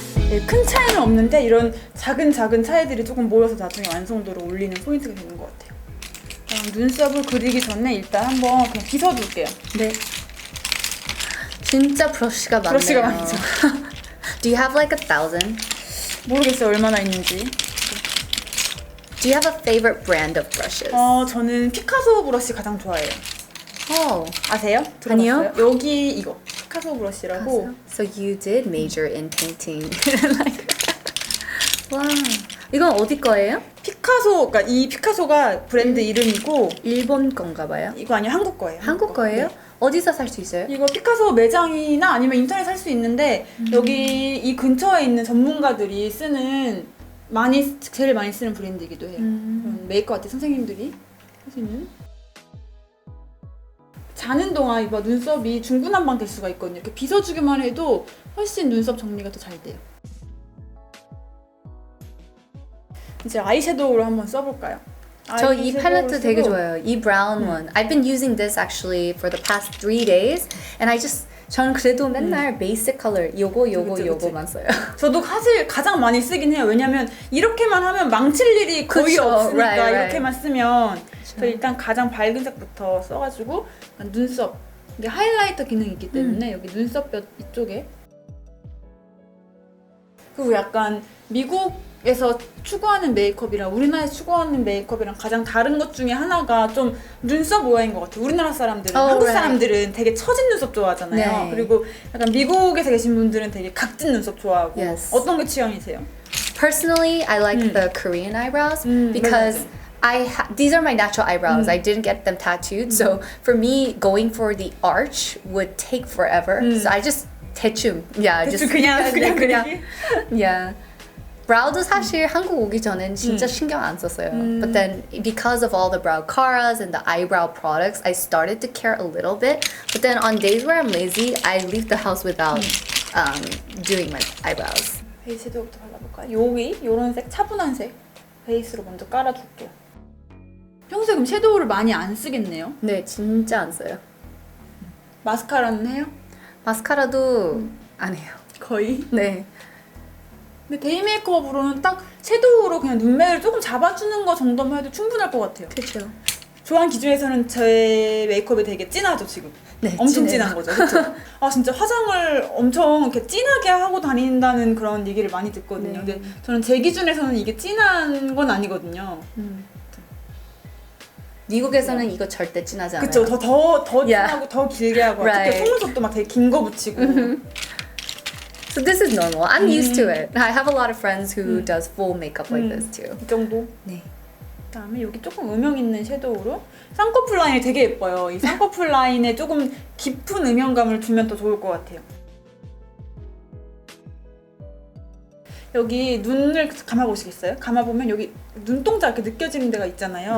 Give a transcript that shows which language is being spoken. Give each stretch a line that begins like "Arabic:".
Korean: 네, 큰 차이는 없는데 이런 작은 차이들이 조금 모여서 나중에 완성도를 올리는 포인트가 되는 것 같아요. 그럼 눈썹을 그리기 전에 일단 한번 그냥 빗어둘게요. 네. 진짜 브러쉬가 많네요. 브러쉬가 많죠.
English: Do you have like 1,000?
Korean: 모르겠어요 얼마나 있는지.
English: Do you have a favorite brand of brushes?
Korean: 저는 피카소 브러쉬 가장 좋아해요. 아세요? 아니요. 들어봤어요? 여기 이거 피카소 브러쉬라고.
English: So you did major in painting.
Korean: like, 와, 이건 어디 거예요? 피카소, 그러니까 이 피카소가 브랜드 이름이고 일본 건가 봐요. 이거 아니요 한국 거예요. 한국 거예요? 네. 어디서 살 수 있어요? 이거 피카소 매장이나 아니면 인터넷 살 수 있는데 여기 이 근처에 있는 전문가들이 쓰는 제일 많이 쓰는 브랜드이기도 해요. 메이크업 아트 선생님들이 할 수 있는. 자는 동안 이봐 눈썹이 중구난방 될 수가 있거든요. 이렇게 빗어주기만 해도 훨씬 눈썹 정리가 더 잘 돼요. 이제 아이섀도우를 한번 써볼까요? 저 이 팔레트 아이섀도우를 되게 쓰고 좋아요. 이 brown one.
English: I've been using this actually for the past 3 days, and 저는 그래도 맨날 베이스 컬러
Korean: 그치. 요거만 써요. 저도 사실 가장 많이 쓰긴 해요. 왜냐면 이렇게만 하면 망칠 일이 거의 그쵸. 없으니까
English: Right.
Korean: 이렇게만 쓰면 그래서 일단 가장 밝은 색부터 써가지고 눈썹 이게 하이라이터 기능이 있기 때문에 여기 눈썹뼈 이쪽에 그리고 약간 미국에서 추구하는 메이크업이랑 우리나라에서 추구하는 메이크업이랑 가장 다른 것 중에 하나가 좀 눈썹 모양인 것 같아요. 우리나라 사람들은 한국
English: right.
Korean: 사람들은 되게 처진 눈썹 좋아하잖아요. 네. 그리고 약간 미국에서 계신 분들은 되게 각진 눈썹 좋아하고
English: Yes.
Korean: 어떤 게 취향이세요?
English: Personally, I like the Korean eyebrows because these are my natural eyebrows. I didn't get them tattooed, so for me, going for the arch would take forever. So I just 대충,
Korean: 대충 그냥
English: yeah.
Korean: 브라우도 사실 한국 오기 전엔 진짜 신경 안 썼어요.
English: But then because of all the brow caras and the eyebrow products, I started to care a little bit. But then on days where I'm lazy, I leave the house without doing my eyebrows.
Korean: 베이스 섀도우부터 발라볼까요? 여기 요런 색 차분한 색 베이스로 먼저 깔아줄게요. 평소에 그럼 섀도우를 많이 안 쓰겠네요? 네, 진짜 안 써요. 마스카라는 해요? 마스카라도 안 해요. 거의? 네. 근데 데이 메이크업으로는 딱 섀도우로 그냥 눈매를 조금 잡아주는 거 정도만 해도 충분할 것 같아요. 그렇죠. 조한 기준에서는 제 메이크업이 되게 진하죠 지금. 네, 엄청 진해요. 진한 거죠, 그렇죠? 아 진짜 화장을 엄청 이렇게 진하게 하고 다닌다는 그런 얘기를 많이 듣거든요. 네. 근데 저는 제 기준에서는 이게 진한 건 아니거든요. 미국에서는 이거 절대 진하지 않아요. 그쵸. 더
English: Yeah.
Korean: 진하고 더 길게 하고
English: Right.
Korean: 특히 속눈썹도 막 되게 긴 거 붙이고.
English: So this is normal. I'm used to it. I have a lot of friends who does full makeup like this too.
Korean: 이 정도. 네. 그다음에 여기 조금 음영 있는 섀도우로 쌍꺼풀 라인이 되게 예뻐요. 이 쌍꺼풀 라인에 조금 깊은 음영감을 주면 더 좋을 것 같아요. 여기 눈을 감아보시겠어요? 감아보면 여기 눈동자 이렇게 느껴지는 데가 있잖아요.